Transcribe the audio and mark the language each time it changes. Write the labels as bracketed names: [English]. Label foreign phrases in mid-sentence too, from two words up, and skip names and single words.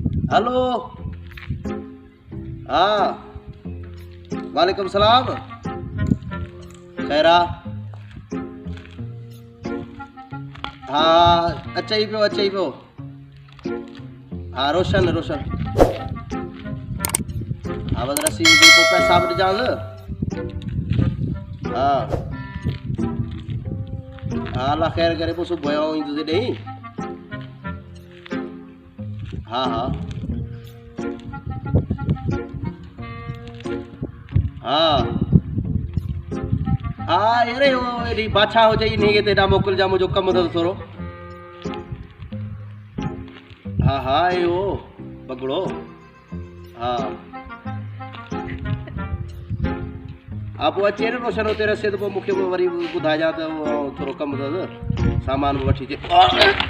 [Sindhi] हेलो। हाँ [Arabic] وعليكم السلام. [Sindhi] खैरा। हाँ अच्छा ही पियो। हाँ रोशन रोशन। हाँ बस रसी जेको पैसा वटि ॾिजांसि। हाँ हाँ अल्लाह ख़ैर करे पोइ सुबुह जो ईंदुसि ॾेई। हाँ हाँ हाँ हाँ अरे वो एॾी बाछा हुजे ई नहीं तेॾा मोकिलिजां मुंहिंजो कमु अथसि थोरो। हाँ हाँ इहो बगड़ो। हाँ हा पोइ अचे न रोशन हुते रसे त पोइ मूंखे वरी ॿुधाइजां त थोरो कमु अथसि सामान बि वठी अचे।